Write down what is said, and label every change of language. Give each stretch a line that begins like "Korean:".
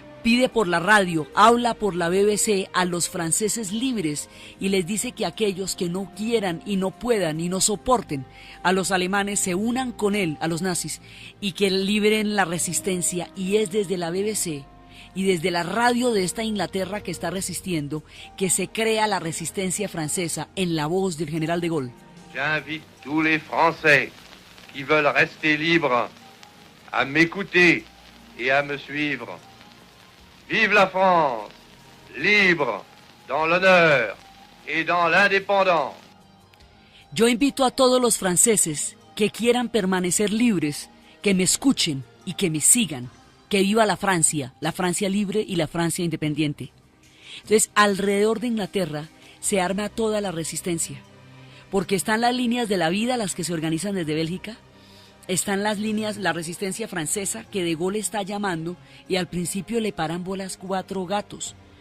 Spanish: pide por la radio, habla por la BBC a los franceses libres y les dice que aquellos que no quieran y no puedan y no soporten a los alemanes se unan con él, a los nazis, y que liberen la resistencia. Y es desde la BBC y desde la radio de esta Inglaterra que está resistiendo que se crea la resistencia francesa en la voz del general de Gaulle.
French: J'invite tous les Français qui veulent rester libres à m'écouter et à me suivre. Vive la France, libre, dans l'honneur et dans l'indépendance.
Spanish: Yo invito a todos los franceses que quieran permanecer libres, que me escuchen y que me sigan. Que viva la Francia libre y la Francia independiente. Entonces, alrededor de Inglaterra se arma toda la resistencia, porque están las líneas de la vida, las que se organizan desde Bélgica, están las líneas, la resistencia francesa, que De Gaulle está llamando, y al principio le paran bolas 4 gatos.